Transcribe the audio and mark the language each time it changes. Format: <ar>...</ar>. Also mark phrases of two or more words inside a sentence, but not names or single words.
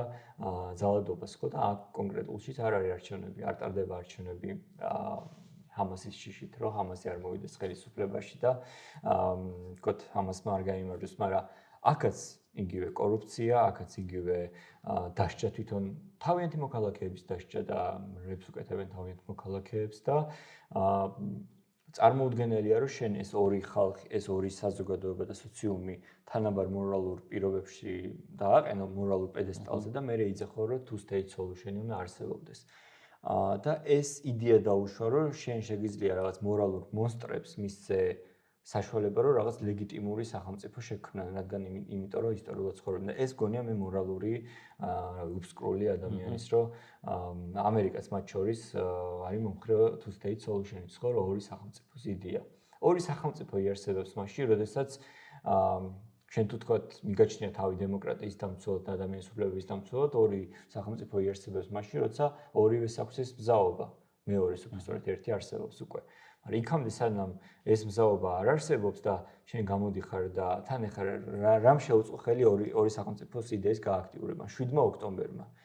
<ka>ძალადობას, ხო და აქ კონკრეტულშიც არ არის არჩევნები, არ ტარდება არჩევნები ჰამასის შიშით, რომ ჰამასი არ მოვიდეს ხელისუფლებაში და თქოთ ჰამასმა არ გაიმარჯვეს, მაგრამ აქაც იგივე კორუფცია, აქაც იგივე დასჯა თვითონ თავიანთი მოქალაქეების დასჯა და რებს უკეთებენ თავიანთ მოქალაქეებს და წარმოუდგენელია, რომ შენ ეს ორი ხალხი, ეს ორი საზოგადოება და სოციუმი თანაბარ მორალურ პირობებში დააყენო მორალურ პედესტალზე და მე ეძახო, რომ</ka> <en>two state solution-</en> <ka>ი უნდა არსებობდეს. და ეს იდეა დაუშვა, რომ შენ შეგიძლია რაღაც მორალურ მონსტრებს მისცე საშუალება, რომ რაღაც ლეგიტიმური სახელმწიფო შექმნან, რადგან იმიტომ რომ ისტორიულად ცხოვრობენ და ეს გონია მე მორალური უბსკრული ადამიანის, რომ ამერიკაც მათ შორის არის მომხრე</ka> <en>two state solution-</en> <ka>ის, ხო, რომ ორი სახელმწიფოს იდეა. ორი სახელმწიფო იარსებებს მაშინ, როდესაც შენ თუ თქვა მიგაჩნია თავი დემოკრატიის დამცველად და ადამიანის უფლებების დამცველად, ორი სახელმწიფო იარსებებს მაშინ, როცა ორივეს აქვს ეს მზაობა. მეორეს უბრალოდ ერთი არსებობს უკვე. მაგრამ იქამდე სანამ ეს მზაობა არ არსებობს და შენ გამოდიხარ და თან ეხლა რამ შეუწყო ხელი ორი სახელმწიფოს იდეის გააქტიურება 7 ოქტომბერმა.</ka>